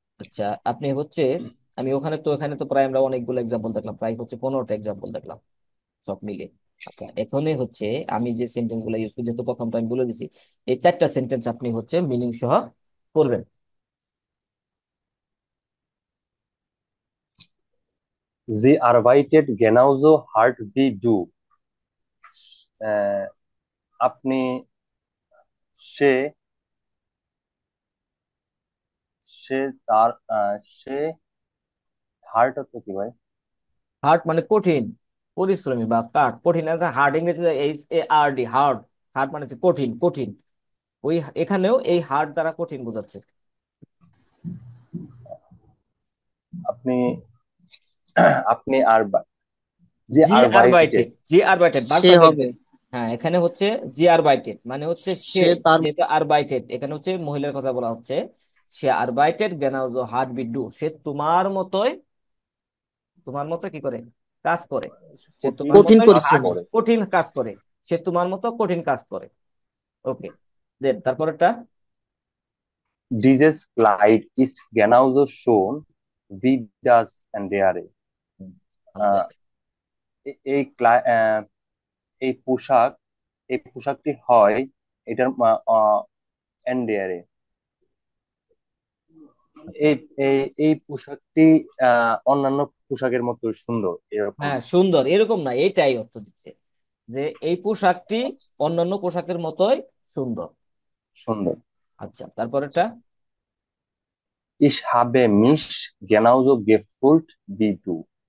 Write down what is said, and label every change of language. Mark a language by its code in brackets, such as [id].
[bn] আচ্ছা, আপনি হচ্ছে, আমি এখানে তো প্রায় আমরা অনেকগুলো এক্সাম্পল দেখলাম, প্রায় হচ্ছে 15টা এক্সাম্পল দেখলাম সব মিলে। আচ্ছা, এখানে হচ্ছে আমি যে সেন্টেন্স গুলো ইউজ করি, যেহেতু প্রথমটা আমি বলে দিছি, এই 4টা সেন্টেন্স আপনি হচ্ছে মিনিং সহ করবেন। [de] Sie arbeitet genauso hart wie du. [bn] আহ, আপনি সে সে তার সে হার্ট অর্থ কি ভাই? হার্ড মানে কঠিন, পরিশ্রমী বা কাঠ, কঠিন হার্ড ইংরেজিতে H A আর D, hard. Hard মানে হচ্ছে কঠিন, কঠিন। ওই এখানেও এই হার্ড দ্বারা কঠিন বোঝাচ্ছে। আপনি আপনি আর যে জি [de] arbeitet, [bn] আরবাইটেড, জি আরবাইটেড সে বারবার হবে, দেখবেন। হ্যাঁ এখানে হচ্ছে [de] জি আরবাইটেড [bn] মানে হচ্ছে সে, সে তার, যেটা আরবাইটেড এখানে হচ্ছে মহিলার কথা বলা হচ্ছে। সে [de] আরবাইটেড গেনাউজো হার্ড বিডু, [bn] সে তোমার মতোই, তোমার মতো কি করে কাজ করে, সে কঠিন তোমার কঠিন মতোই কাজ হার্ড পরিশ্রমী। করে। কঠিন কাজ করে, সে তোমার মতো কঠিন কাজ করে। ওকে, দেন তারপরটা। [de] Dieses Kleid ist genauso schön wie das andere. [bn] আহ, এ- এই ক্লা- আহ, এই পোশাক এই পোশাকটি হয় এটার এন্ডিয়ারে। এই এই এই পোশাকটি অন্যান্য পোশাকের মতো সুন্দর, এরকম। হ্যাঁ সুন্দর এরকম না, এইটাই অর্থ দিচ্ছে যে এই পোশাকটি অন্যান্য পোশাকের মতোই সুন্দর। সুন্দর। আচ্ছা তারপরেরটা। [de] Ich habe mich genauso gefühlt wie du.